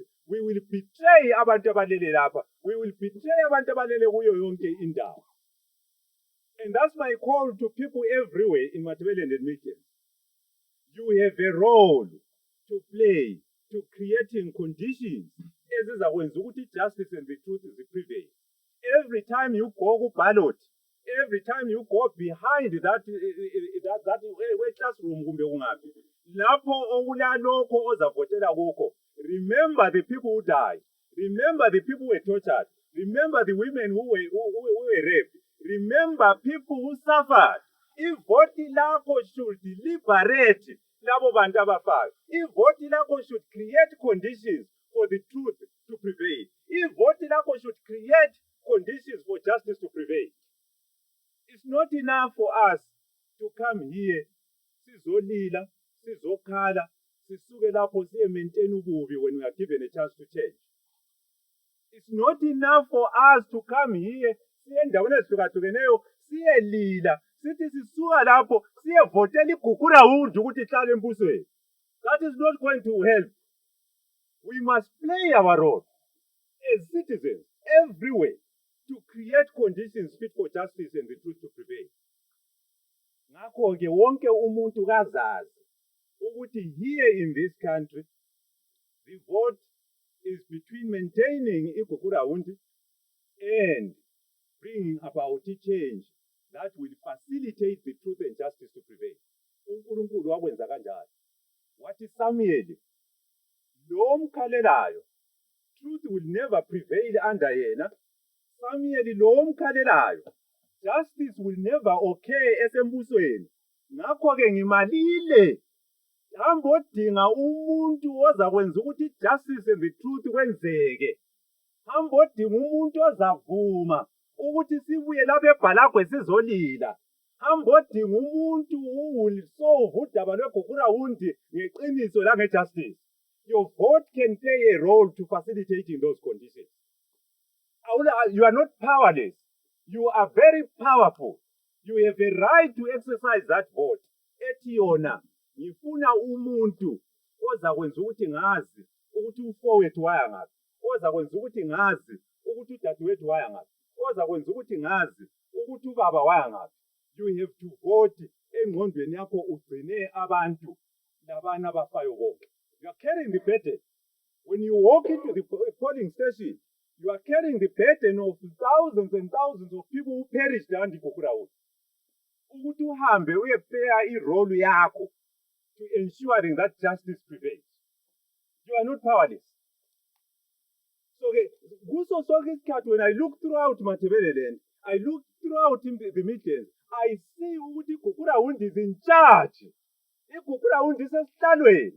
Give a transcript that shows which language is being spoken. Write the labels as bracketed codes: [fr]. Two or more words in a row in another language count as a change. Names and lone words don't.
[en] We will betray [nd] abantu abalele lapha. [en] We will betray [nd] abantu abalele kuyo yonke indawo. [en] And that's my call to people everywhere in Matabeleland and Midlands. You have a role to play to creating conditions [nd] ezizakwenza ukuthi [en] justice and the truth prevail. Every time you go to ballot, every time you go behind that classroom [nd] kumbe kungaphi, lapho okulalokho ozavotela kukho, [en] remember the people who died, remember the people who were tortured, remember the women who were raped, remember people who suffered. [nd] Ivoti lakho [en] should liberate [nd] labo bantu abafayo. Ivoti lakho [en] should create conditions for the truth to prevail. [nd] Ivoti lakho [en] should create conditions for justice to prevail. It's not enough for us to come here, [nd] sizolila, sizokhala, sisuke lapho siye maintain ububi [en] when we are given a chance to change. It's not enough for us to come here, [nd] siye endaweni ezihlukahlukeneyo, siye lila, sithi sisuka lapho siye votela iGukurahundi ukuthi ihlale embusweni. [en] That is not going to help. We must play our role as citizens everywhere to create conditions fit for justice and the truth to prevail. [nd] Ngakho-ke wonke umuntu kazazi ukuthi [en] here in this country, the vote is between maintaining iGukurahundi and bringing about a change that will facilitate the truth and justice to prevail. [nd] uNkulunkulu wakwenza kanjalo. Wathi Samuel, lo mkhalelayo, [en] truth will never prevail under yena. [nd] Samuel lo mkhalelayo, [en] justice will never occur esembusweni. [nd] Ngakho-ke ngimalile, hambodinga umuntu ozakwenza ukuthi [en] justice and the truth [nd] kwenzeke. Hambodinga umuntu ozavuma ukuthi sibuye lapha eBhalagwe sizolila. Hambodinga umuntu [en] who will solve [nd] udaba lweGukurahundi ngeqiniso langejustice. [en] Your vote can play a role to facilitating those conditions. You are not powerless. You are very powerful. You have a right to exercise that vote. [nd] Ethi yona, ngifuna umuntu ozakwenza ukuthi ngazi ukuthi ufowethu waya ngaphi. Ozakwenza ukuthi ngazi ukuthi udadewethu waya ngaphi. Ozakwenza ukuthi ngazi ukuthi ubaba waya ngaphi. [en] You have to vote [nd] engqondweni yakho ugcine abantu labana abafayo bonke. [en] You are carrying the burden. When you walk into the polling station, you are carrying the burden of thousands and thousands of people who perished under Gukurahundi. [nd] Ukuthi uhambe uyeplaya irole yakho [en] to ensuring that justice prevails. You are not powerless. So [nd] kuso sonke isikhathi [en] when I look throughout Matabeleland, I look throughout in the Midlands, I see ukuthi iGukurahundi is in charge. [nd] iGukurahundi isesihlalweni.